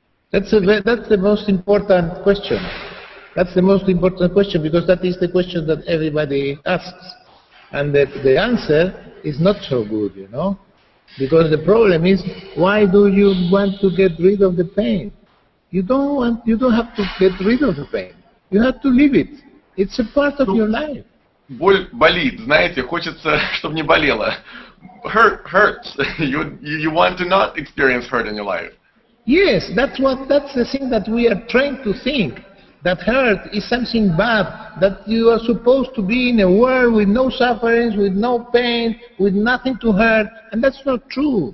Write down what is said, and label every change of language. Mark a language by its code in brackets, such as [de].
[en] That's the most important question. That's the most important question, because that is the question that everybody asks, and the answer is not so good, you know. Because the problem is, why do you want to get rid of the pain? You don't have to get rid of the pain. You have to live it. It's a part of your life. [ru] Боль болит, знаете, хочется, чтобы не болело. [en] Hurt hurts. You want to not experience hurt in your life. Yes, that's the thing that we are trained to think. That hurt is something bad, that you are supposed to be in a world with no sufferings, with no pain, with nothing to hurt, and that's not true.